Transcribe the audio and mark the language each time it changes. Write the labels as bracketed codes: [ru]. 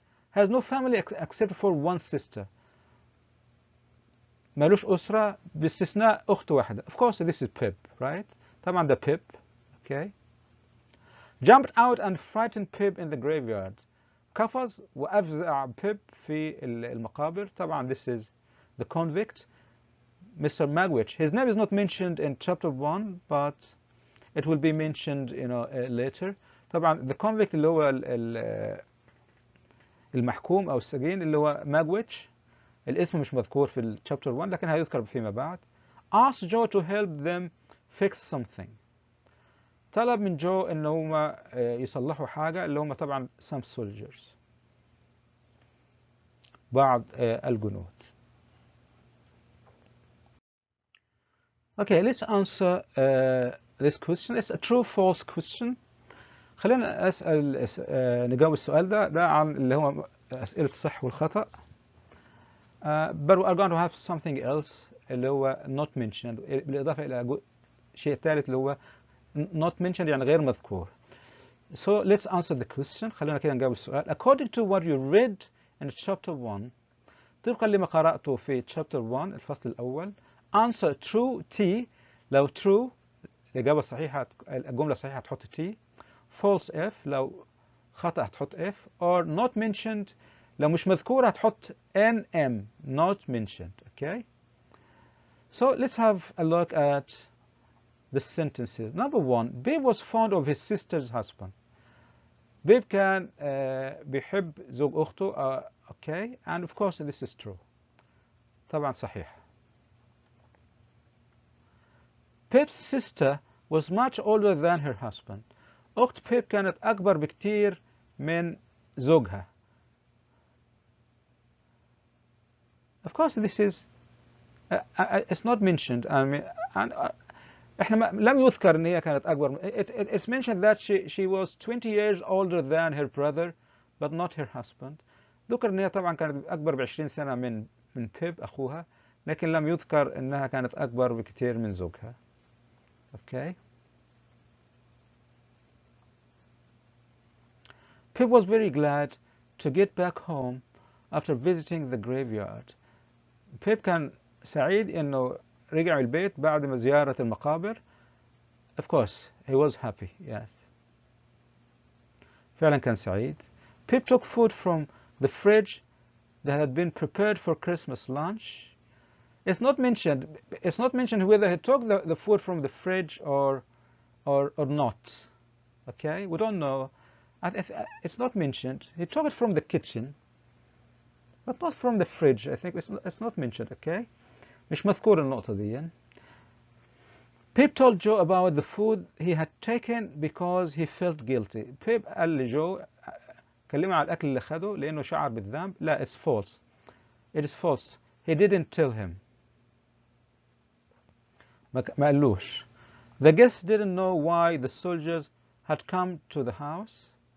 [en] has no family except for one sister. [ar] مالوش أسرة باستثناء أخت واحدة. [en] of course this is Pip, right. [ar] طبعا ده Pip. okay. [en] jumped out and frightened Pip in the graveyard. [ar] قفز وأفزع Pip في المقابر. طبعا [en] this is the convict Mr. Magwitch. his name is not mentioned in chapter 1 but it will be mentioned later. [ar] طبعا [en] the convict [ar] اللي هو المحكوم أو السجين اللي هو Magwitch. الاسم مش مذكور في الشابتر 1 لكن هيذكر فيما بعد. [en] ask Joe to help them fix something. [ar] طلب من جو ان هم يصلحوا حاجة اللي هم طبعا [en] some soldiers [ar] بعض الجنود. [en] okay, let's answer this question. it's a true false question. [ar] خلينا نجاوب السؤال ده عن اللي هو أسئلة الصح والخطأ. [en] But we are going to have something else [ar] اللي هو [en] not mentioned، [ar] بالإضافة إلى شيء ثالث اللي هو [en] not mentioned [ar] يعني غير مذكور. [en] So let's answer the question. [ar] خلينا كده نجاوب السؤال. [en] According to what you read in chapter 1، [ar] طبقا لما قرأته في [en] chapter 1 [ar] الفصل الأول، [en] answer true T. [ar] لو true الإجابة الصحيحة، الجملة الصحيحة تحط T. [en] false F. [ar] لو خطأ تحط F. [en] or not mentioned [ar] لو مش مذكورة هتحط [en] NM not mentioned. Okay. So let's have a look at the sentences. Number 1. Babe was fond of his sister's husband. [ar] Babe كان بيحب زوج أخته. [en] Okay. And of course this is true. [ar] طبعا صحيح. [en] Babe's sister was much older than her husband. [ar] أخت بيب كانت أكبر بكتير من زوجها. [en] Of course this is it's not mentioned. I mean, [ar] احنا لم يذكر ان هي كانت اكبر. [en] It's mentioned that she was 20 years older than her brother but not her husband. [ar] ذكر ان هي طبعا كانت اكبر ب 20 سنة من بيب اخوها، لكن لم يذكر انها كانت اكبر بكتير من زوجها. [en] Okay. Pip was very glad to get back home after visiting the graveyard. Pip كان سعيد انه رجع البيت بعد ما زيارة المقابر. Of course he was happy. Yes. فعلا كان سعيد. Pip took food from the fridge that had been prepared for Christmas lunch. It's not mentioned whether he took the food from the fridge or not. Okay, we don't know. It's not mentioned. He took it from the kitchen, but not from the fridge. I think it's not mentioned. Okay, [ar] مش مذكور النقطة دي. [en] Pip told Joe about the food he had taken because he felt guilty. [ar] Pip قال لجو، كلمه على الأكل اللي خده لأنه شعر بالذنب. لا, [en] it's false. It is false. He didn't tell him. [ar] ما قالوش. [en] The guests didn't know why the soldiers had come to the house.